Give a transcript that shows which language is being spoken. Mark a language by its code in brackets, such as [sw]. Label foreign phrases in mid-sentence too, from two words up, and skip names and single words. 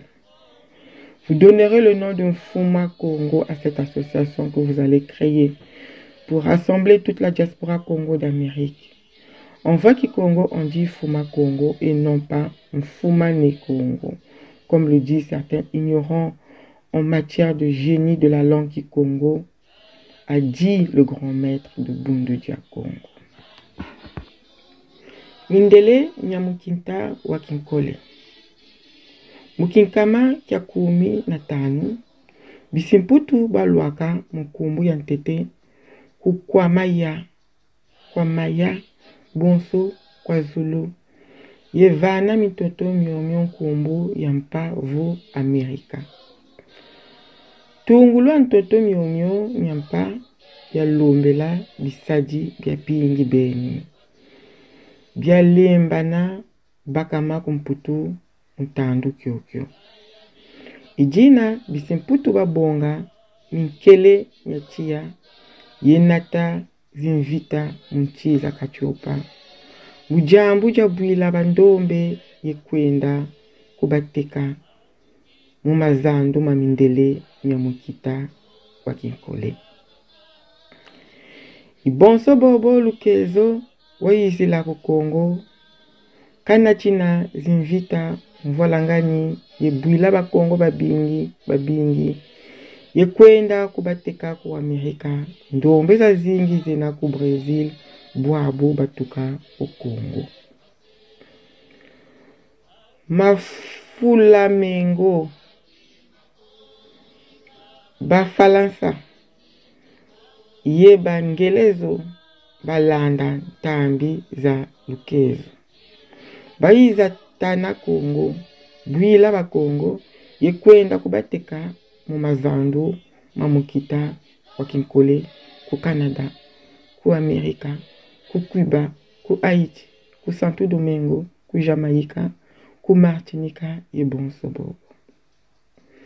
[fr] Vous donnerez le nom d'un Fuma Congo à cette association que vous allez créer pour rassembler toute la diaspora Congo d'Amérique. En vrai Congo, on dit Fuma Congo et non pas Fumane Congo, comme le disent certains ignorants en matière de génie de la langue Congo, a dit le grand maître de Bundudia Congo. [kg] Mindele Nyamukinta Wakinkole. Mukinkama kya 15 bisimputu balwaka mukumbu ya ntete kukwamaya kwamaya bonso kwa Zulu yevana mitoto myomyo nkumbu ya mpavu Amerika tungulwa ntoto myomyo nyampa ya lombela bisadi bya pingi beni bya lembana bakama kumputu mtandu kyokyo ijina bisimputu babonga minkele nyachia yenata zinvita munchiza kachopa mujambu jabwila bandombe yekwenda kubateka mumazandu mamindele nyamukita wakinkole ibonso bobo lukezo wayizila ku Kongo kana china zinvita mvolangani yebwila bakongo babingi yekwenda kubateka ku Amerika ndombe za zingi zina ku Brazil bwabo batuka ku Kongo mafulamengo bafalansa yebangelezo balanda tambi za lukezo baiza tana Kongo bwila bakongo yekwenda kubateka mu mazandu mamukita wakinkole ku Canada ku Amerika ku Cuba ku Haiti ku Santo Domingo ku Jamaïca ku Martinica et bonso bobo